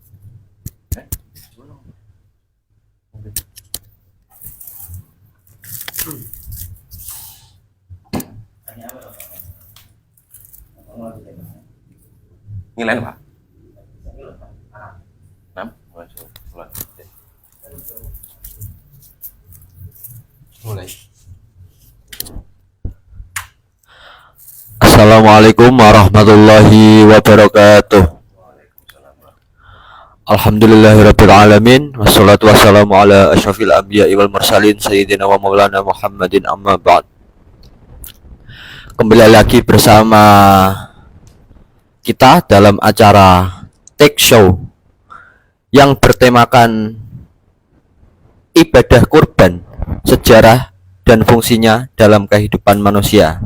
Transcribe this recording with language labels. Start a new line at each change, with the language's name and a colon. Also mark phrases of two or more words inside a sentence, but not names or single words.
Javanese: Ngilen Pak.
Indonesian: 6 mulai.
Arabic: السلام عليكم ورحمة الله وبركاته. الحمد لله رب العالمين والصلاة والسلام على أشرف الأنبياء والمرسلين سيدنا ومولانا محمد أما بعد.
Indonesian: Kembali lagi bersama kita dalam acara Take Show yang bertemakan ibadah kurban, sejarah dan fungsinya dalam kehidupan manusia.